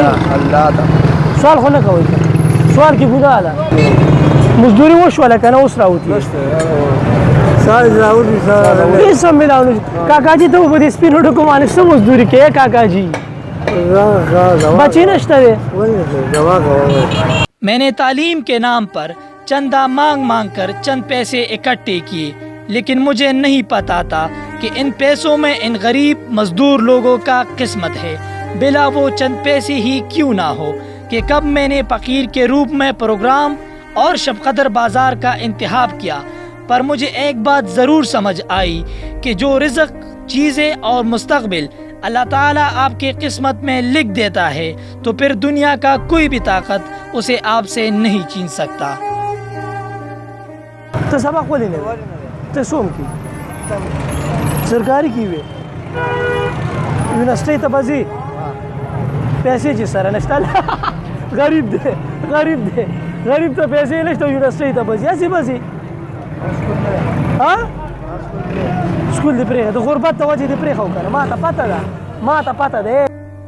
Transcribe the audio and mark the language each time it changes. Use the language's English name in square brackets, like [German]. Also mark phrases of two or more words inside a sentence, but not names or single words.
[Pashto] الله ته سوال خو نه کوئ سوال کې ګناه ده. مزدوري وشوله که نه اوس راوتي ساز راوړي ساز هېڅ هم میلاو نه کاکا جي ته په دې سپینو ډکو باندې څه مزدوري کوې کاکا جي؟ بچې نشته دی. [Urdu] میں نے تعلیم کے نام پر چندہ مانگ مانگ کر چند پیسے اکٹھے کیے لیکن مجھے نہیں پتا تھا کہ ان پیسوں میں ان غریب مزدور لوگوں کا قسمت ہے. بلا وہ چند پیسے ہی کیوں نہ ہو کہ کب میں نے فقیر کے روپ میں پروگرام اور شب قدر بازار کا انتخاب کیا پر مجھے ایک بات ضرور سمجھ آئی کہ جو رزق، چیزیں اور مستقبل اللہ تعالیٰ آپ کی قسمت میں لکھ دیتا ہے تو پھر دنیا کا کوئی بھی طاقت اسے آپ سے نہیں چھین سکتا. [Pashto] ته سبق ولې نه وایې؟ ته څوم کې سرکاري کې وې یونیورسټۍ ته به ځې پیسې چې سره نشته غریب دی غریب دی غریب ته پیسې نشته یونیورسټۍ ته به ځې هسې به ځې سکول دې پرېښه د غربت د وجې دې پرېښه که نه ما ته پته ده